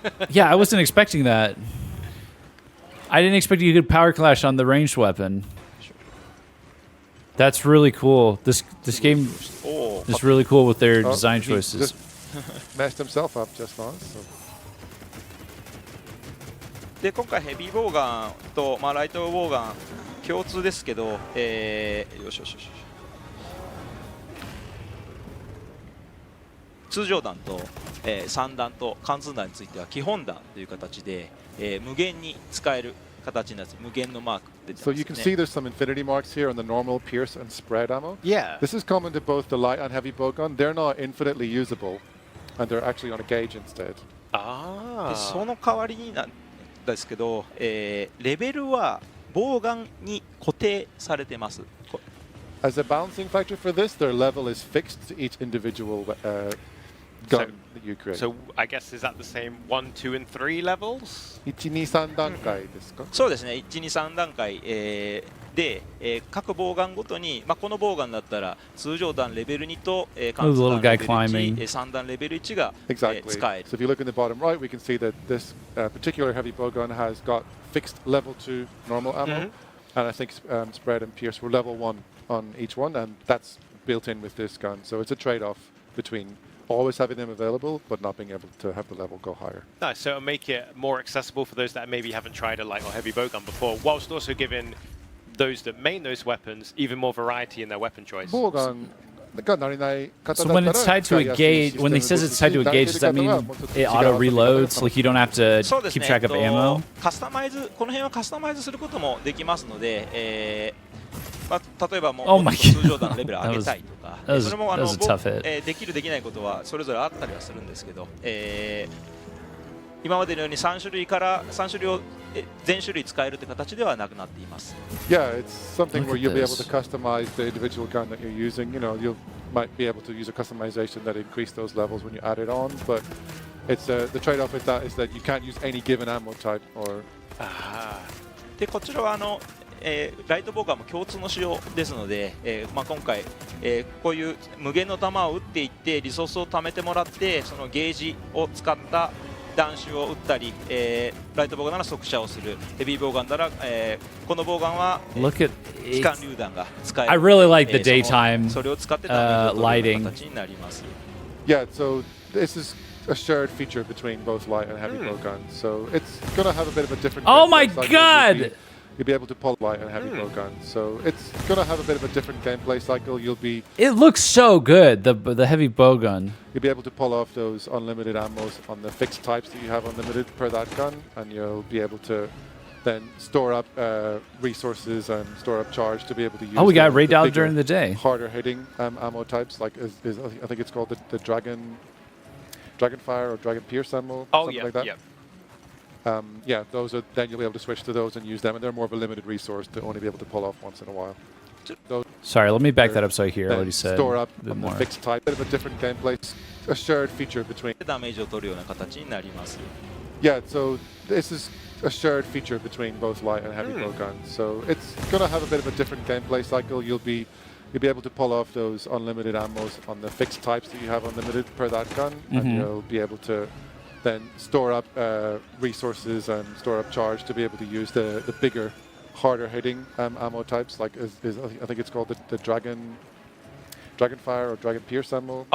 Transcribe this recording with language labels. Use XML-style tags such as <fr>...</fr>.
<en>Yeah, I wasn't expecting that. I didn't expect you could power clash on the ranged weapon. That's really cool. This game is really cool with their design he choices. just messed himself up just now. So.</en> <ja>で今回ヘビーボウガンと、ライトボウガン共通ですけど、よしよしよし。通常弾と、3弾と貫通弾については基本弾という形で、無限に使える形になって無限のマーク出てます</ja> <en>So</en> <ja>ね。</ja> <en>you can see there's some infinity marks here on the normal, pierce, and spread ammo. Yeah. This is common to both the light and heavy bowgun. They're not infinitely usable, and they're actually on a gauge instead.</en> <ja>でその代わりになんですけど、レベルはボウガンに固定されてます。</ja> <en>As a balancing factor for this, their level is fixed to each individual gun that you create. So I guess is that the same 1, 2, and 3 levels?</en> <ja>1、2、3段階ですか？そうですね、1、2、3段階、で、各ボウガンごとに、このボウガンだったら通常弾レベル2と、貫通弾レベル1、3弾レベル1が、</ja> <en>Exactly.</en> <ja>使える。</ja> <en>So if you look in the bottom right, we can see that this particular heavy bowgun has got fixed level 2 normal ammo, and I think spread and pierce were level 1 on each one, and that's built in with this gun. So it's a trade-off between always having them available, but not being able to have the level go higher. Nice. So it'll make it more accessible for those that maybe haven't tried a light or heavy bowgun before, whilst also giving those that main those weapons even more variety in their weapon choice. Bowgun So when it's tied to a gauge, when he says it's tied to a gauge, does that mean it auto reloads? Like you don't have to</en> <ja>そうですね、</ja> <en>keep track of ammo?</en> <ja>カスタマイズ、この辺はカスタマイズすることもできますので、例えばもう通常弾のレベルを上げたいとか、それもできるできないことはそれぞれあったりはするんですけど、今までのように3種類を全種類使えるという形ではなくなっています。</ja> <en>Yeah, it's something where you'll be able to customize the individual gun that you're using. You know, you might be able to use a customization that increase those levels when you add it on, but it's the trade-off with that is that you can't use any given ammo type or.</en> <ja>でこちらはライトボウガンも共通の仕様ですので、今回、こういう無限の弾を撃っていってリソースを貯めてもらってそのゲージを使った弾種を撃ったり、ライトボウガンなら速射をする、ヘビーボウガンなら、このボウガンは機関榴弾が使える。</ja> <en>I really like the daytime</en> <ja>それを使ってダメージを取る形になります。</ja> <en>Yeah, so this is a shared feature between both light and heavy bowguns. So it's going to have a bit of a different. Oh my god! You'll be able to pull light and heavy bowguns. So it's going to have a bit of a different gameplay cycle. You'll be. It looks so good. The heavy bowgun. You'll be able to pull off those unlimited ammos on the fixed types that you have unlimited per that gun, and you'll be able to then store up resources and store up charge to be able to use. Oh, we got raid out during the day. Harder hitting ammo types, like I think it's called the Dragon Fire or Dragon Pierce ammo. Oh something yeah, like that. yeah. Yeah, those are then you'll be able to switch to those and use them, and they're more of a limited resource to only be able to pull off once in a while. Those Sorry, let me back that up so I hear what he said. Store up a bit on the more. fixed type, bit of a different gameplay, a shared feature between.</en> <ja>ダメージを取るような形になります。</ja> <en>Yeah, so this is a shared feature between both light and heavy bowguns. So it's going to have a bit of a different gameplay cycle. You'll be able to pull off those unlimited ammos on the fixed types that you have unlimited per that gun, and you'll be able to then store up resources and store up charge to be able to use the bigger, harder hitting ammo types, like I think it's called the Dragon Fire or Dragon Pierce ammo.</en>